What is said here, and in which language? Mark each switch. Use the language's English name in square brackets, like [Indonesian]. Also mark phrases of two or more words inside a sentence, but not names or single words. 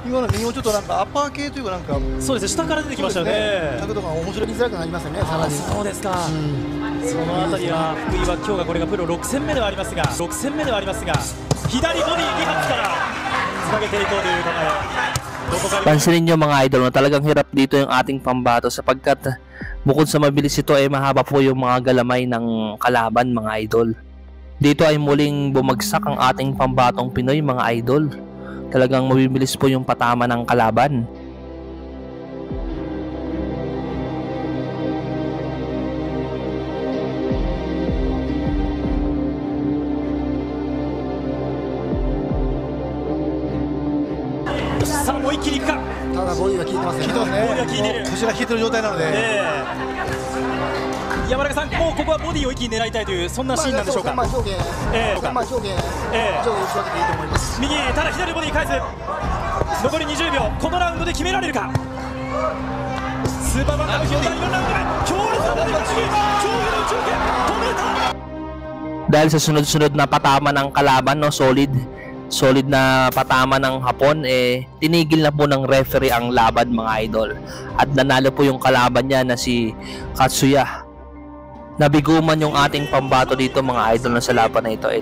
[Japanese] 今の右もちょっとなんかアッパー系というかなんかそうですね、下から出てきましたよね。角度が面白い、づらくなりますよね。さらにそうですか。そのあたりは福井は今日がこれがプロ6戦目ではありますが左ボディ2発からつなげていこうという考え。 [Filipino] Pansinin nyo mga idol na talagang hirap dito yung ating pambato sapagkat bukod sa mabilis ito ay mahaba po yung mga galamay ng kalaban mga idol. Dito ay muling bumagsak ang ating pambatong Pinoy mga idol. Talagang mabibilis po yung patama ng kalaban. [Japanese] Sa もう一気にいくか。ただボディが効いてますね。効いてますね。ボディが効いている。腰が引いてる状態なので。山中さん、もうここはボディを一気に狙いたいというそんなシーンなんでしょうか。上下打ち分けていいと思います。右、ただ左ボディ返す。残り20秒、このラウンドで決められるか。スーパーバンタム級第4ラウンド目、強烈なボディが上下の内訳止めた。 [Filipino] Dahil sa sunod-sunod na patama ng kalaban, no, solid na patama ng Hapon, tinigil na po ng referee ang laban mga idol. At nanalo po yung kalaban niya na si Katsuya. Nabiguman yung ating pambato dito mga idol na sa laban na ito.